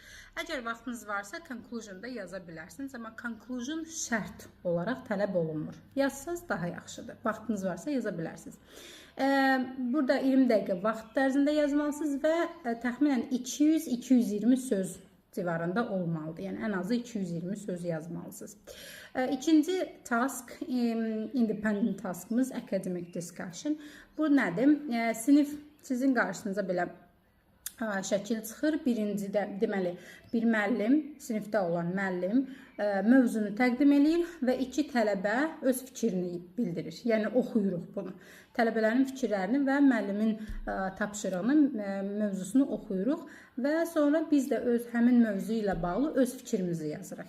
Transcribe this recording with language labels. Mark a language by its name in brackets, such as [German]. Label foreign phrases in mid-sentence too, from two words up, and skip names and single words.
[Azerbaijani] Əgər vaxtınız varsa, conclusion-da yaza bilərsiniz, amma conclusion şərt olaraq tələb olunmur. Yazsanız daha yaxşıdır. Vaxtınız varsa yaza bilərsiniz. Burada 20 dəqiqə vaxt ərzində yazmalısınız və təxminən 200-220 söz civarında olmalıdır. Yəni ən azı 220 söz yazmalısınız. İkinci task, independent taskımız Academic Discussion. Bu nədir? Sinif sizin qarşınıza belə şəkil çıxır. Birincidə deməli bir müəllim, sinifdə olan müəllim mövzunu təqdim edir və iki tələbə öz fikrini bildirir. Yəni oxuyuruq bunu. Tələbələrin fikirlərini və müəllimin tapşırığını, mövzusunu oxuyuruq və sonra biz də həmin mövzu ilə bağlı öz fikrimizi yazırıq.